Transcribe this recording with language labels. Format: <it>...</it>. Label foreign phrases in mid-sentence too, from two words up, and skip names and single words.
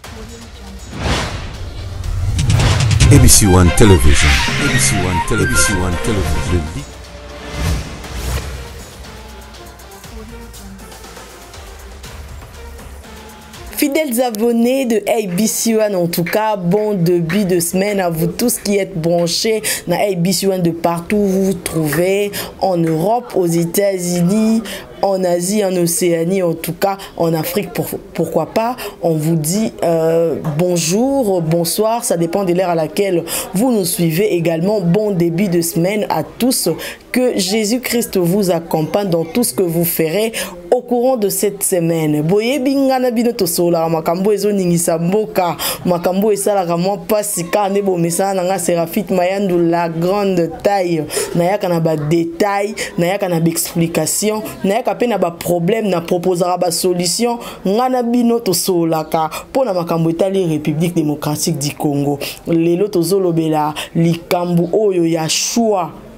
<fr>ABC One Television. ABC One Television. ABC One Television. Fidèles abonnés de ABC One, en tout cas, bon début de semaine à vous tous qui êtes branchés dans ABC One de partout où vous vous trouvez, en Europe, aux États-Unis, en Asie, en Océanie, en tout cas en Afrique, pourquoi pas. On vous dit bonjour, bonsoir, ça dépend de l'heure à laquelle vous nous suivez. Également, bon début de semaine à tous. Que Jésus-Christ vous accompagne dans tout ce que vous ferez au courant de cette semaine.</fr> <ln>Boye bingana bino tosola makambo ezo ningisa mboka makambo esala kamwa pasika nebo mesana nga Serafit Mayandu</ln> <fr>la grande taille</fr> <ln>nayaka na ba détail nayaka na ba explication nayaka pe na ba problème na proposera ba solution ngana bino tosola ka pona makambo etali République démocratique du Congo lelo tozolobela likambu oyo ya choix</ln>